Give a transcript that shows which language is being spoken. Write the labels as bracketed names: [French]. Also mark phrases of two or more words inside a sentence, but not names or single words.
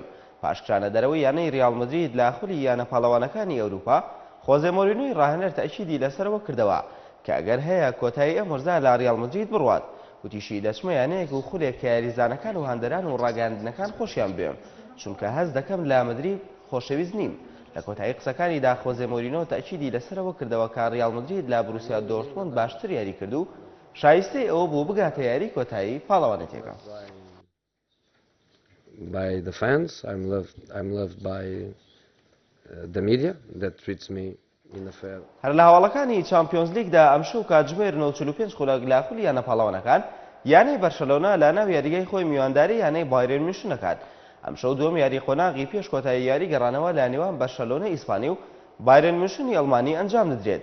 [Central Kurdish] پاشکرانە دەرەوەی یانەی ریال مەدرید لە خولی یانە پاڵەوانەکانی ئەوروپا خۆزێ مۆرینۆی ڕاهێنەر تەکیدی لەسەرەوە کردەوە کە ئەگەر هەیە کۆتایی ئەم وەرزە لە ریال مەدرید بڕوات، گوتیشی دەچمەیانەیەک و خولێک کە یاریزانەکان و هەندەران و ڕاگەاندنەکان خۆشیان بوێم، چونکە هەست دەکەم لە مەدرید خۆشەویست نیم. لە کۆتایی قسەکانیدا خۆزێ مۆرینۆ تەکیدی لەسەرەوە کردەوە کە ریال مەدرید لە بروسیا دۆرتمۆند باشتر یاری کرد و شایستەی ئەوە بوو بگاتە یاری کۆتایی پاڵەوانێتیەکە. [English] By the fans, I'm loved by the media that treats me in a fair. [Central Kurdish] هەر لە هەواڵەکانی چامپیۆنز لیگدا ئەمشەو کاتژمێر 95 خولەک لە خولی یانە پاڵەوانەکان یانەی بەرشەلۆنا لە ناو یاریگای خۆی میوانداری یانەی بایرن میونشن دەکات. ئەمشەو دووەم یاری قۆناغی پێش کۆتایی یاری گەڕانەوە لە نێوان بەرشەلۆنە ئیسپانی و بایرن میونشنی ئەڵمانی ئەنجام دەدرێت.